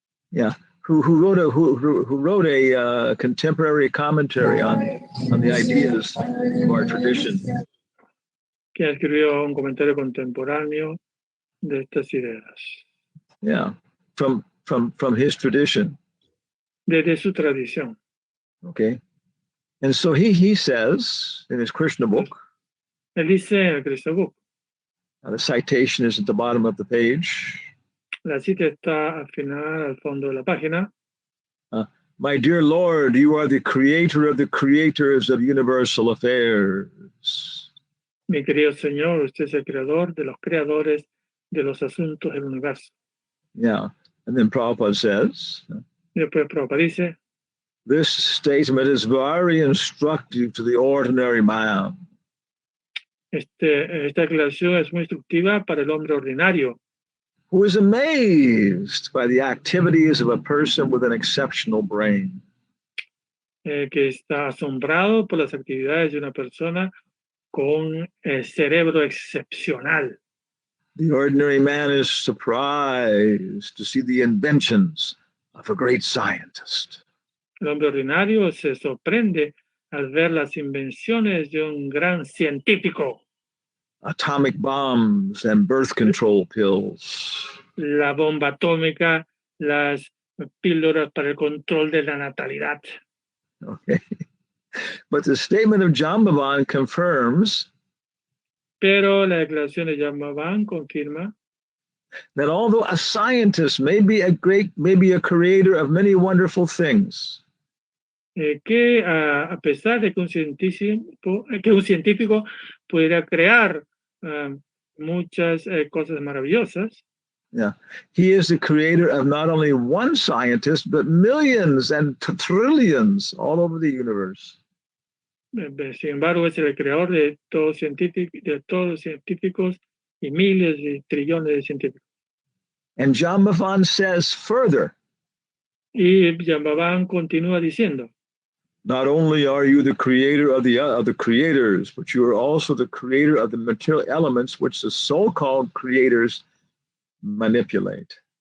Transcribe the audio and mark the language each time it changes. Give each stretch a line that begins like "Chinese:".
English: Yeah, who wrote a contemporary commentary on the ideas of our tradition.
Spanish: Que escribió un comentario contemporáneo de estas ideas.
English: Yeah, from his tradition.
Spanish: Desde su tradición.
English: Okay. And so he says in his Krishna book,
Spanish: Él dice en el Krishna book,
English: the citation is at the bottom of the page.
Spanish: La cita está al final, al fondo de la página.
English: My dear Lord, you are the creator of the creators of universal affairs.
Spanish: Mi querido Señor, usted es el creador de los creadores de los asuntos del universo.
English: Yeah. And then Prabhupada says,
Spanish: Y después Prabhupada dice,
English: this statement is very instructive to the ordinary man.
Spanish: esta declaración es muy instructiva para el hombre ordinario,
English: Who is amazed by the activities of a person with an exceptional brain.
Spanish: Que está asombrado por las actividades de una persona con cerebro excepcional.
English: The ordinary man is surprised to see the inventions of a great scientist.
Spanish: El hombre ordinario se sorprende al ver las invenciones de un gran científico.
English: Atomic bombs and birth control pills.
Spanish: La bomba atómica, las píldoras para el control de la natalidad.
English: Okay. But the statement of Jambavan confirms
Spanish: Pero la declaración de Jambavan confirma
English: that although a scientist may be a creator of many wonderful things,
Spanish: que a pesar de que un científico pudiera crear muchas cosas maravillosas,
English: yeah, he is the creator of not only one scientist, but millions and trillions all over the universe.
Spanish: Sin embargo, es el creador de todos los científicos y miles y trillones de científicos.
English: And Jambavan says further,
Spanish: Y Jambavan continúa diciendo,
English: not only are you the creator of the creators, but you are also the creator of the material elements which the so-called creators manipulate.